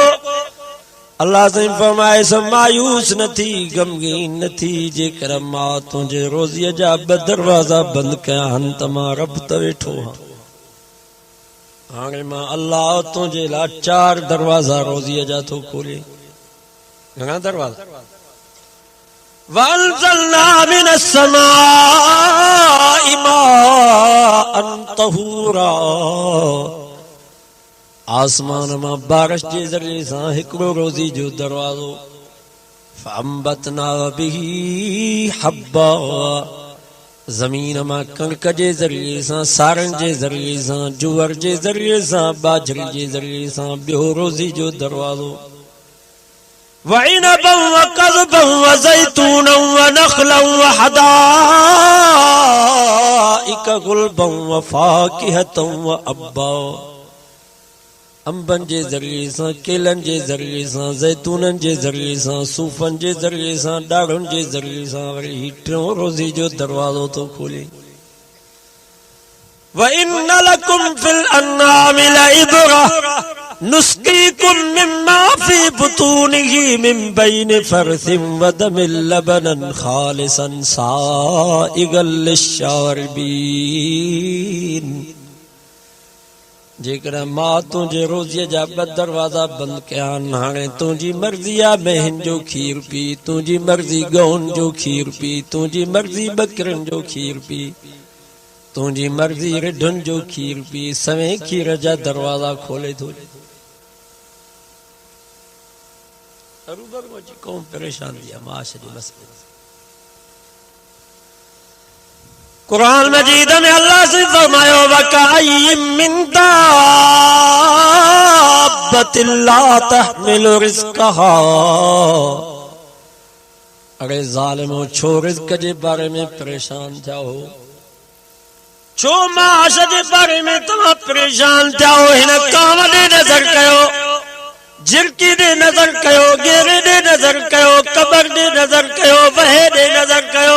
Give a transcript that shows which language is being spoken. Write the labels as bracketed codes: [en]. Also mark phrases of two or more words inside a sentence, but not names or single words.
[sd] अल्लाह साईं फरमाए मायूस न थी, गमगीन न थी, जेकर मां तुंहिंजे रोज़ीअ जा ॿ दरवाज़ा बंदि कया आहिनि त मां रब त वेठो आहियां। हाणे मां अल्लाह तुंहिंजे लाइ 4 दरवाज़ा रोज़ीअ जा थो खोले। घणा दरवाज़ा? [ar] وأنزلنا من السماء ماء طهورا, [sd] आसमान मां बारिश जे ज़रिए सां हिकिड़ो रोज़ी जो दरवाज़ो। [ar] فأنبتنا به حبا, [sd] ज़मीन मां कणक जे ज़रिए सां, सारन जे ज़रिए सां, जुअर जे ज़रिए सां, बाजरी जे ज़रिए सां ॿियो रोज़ी जो दरवाज़ो। [ar] وعنبا وقضبا وزيتونا ونخلا وحدائق غلبا وفاكهة وأبا. [sd] अंबन जे ज़रिए सां, केलन जे ज़रिए सां, ज़ैतूनन जे ज़रिए सां, सूफ़न जे ज़रिए सां, ॾाढ़ुनि जे ज़रिए सां वरी ही टियों रोज़ी जो दरवाज़ो थो खोले। [ar] وإن لكم في الأنعام لعبرة نسقيكم مما في بطونه من بين فرث ودم لبنا خالصا سائغا للشاربين. [sd] जेकॾहिं मां तुंहिंजे रोज़ीअ जा ॿ दरवाज़ा बंदि कया आहिनि, हाणे तुंहिंजी मर्ज़ी आहे मेहिन जो खीर पी, तुंहिंजी मर्ज़ी गउन जो खीर पी, तुंहिंजी मर्ज़ी बकरियुनि जो खीर पी, तुंहिंजी मर्ज़ी रिढुनि जो खीर पी। सवें खीर जा दरवाज़ा खोले थो। कौम परेशान थी आहे माश जे मसइले। कुरान मजीद में अल्लाह से फरमायो [ar] وكأين من دابة لا تحمل رزقها. [sd] अरे ज़ालिमो, छो रिज़्क़ जे बारे में परेशान थिया हो? छो माश जे बारे में तव्हां परेशान थिया हो? हिन काम ॾे नज़र कयो, झिरकी ॾे नज़र कयो, गेरे ॾे नज़र कयो, कबर ॾे नज़र कयो, वहे ॾे नज़र कयो।